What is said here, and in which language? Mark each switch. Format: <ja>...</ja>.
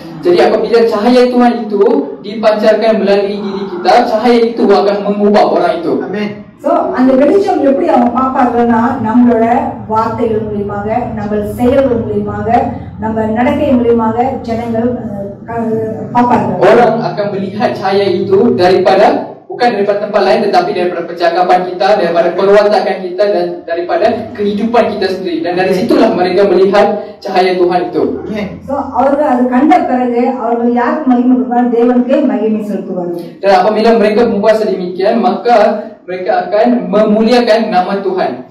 <ms>Jadi apabila cahaya Tuhan itu dipancarkan melalui diri kita, cahaya itu akan mengubah orang itu. Amin.</ms> <ta>So அந்த வெளிச்சம் எப்படி அவங்க பார்ப்பாங்கன்னா, நம்மளோட வார்த்தைகள் மூலமாக, நம்ம செயல்கள் மூலமாக, நம்ம நடக்கை மூலமாக ஜனங்கள் பார்ப்பாங்க.</ta> <ms>Orang akan melihat cahaya itu bukan daripada tempat lain, tetapi daripada percakapan kita, daripada perwatakan kita dan daripada kehidupan kita sendiri. Dan dari situlah mereka melihat cahaya Tuhan itu.</ms> <ta>So அவர்கள் அது கண்ட பிறகு அவர்கள் யாருக்கு மகிமை கொடுப்பார்? தேவனுக்கே மகிமை செலுத்துவார்கள்.</ta> <ms>Dan apabila mereka membuat sedemikian, maka mereka akan memuliakan nama Tuhan.</ms>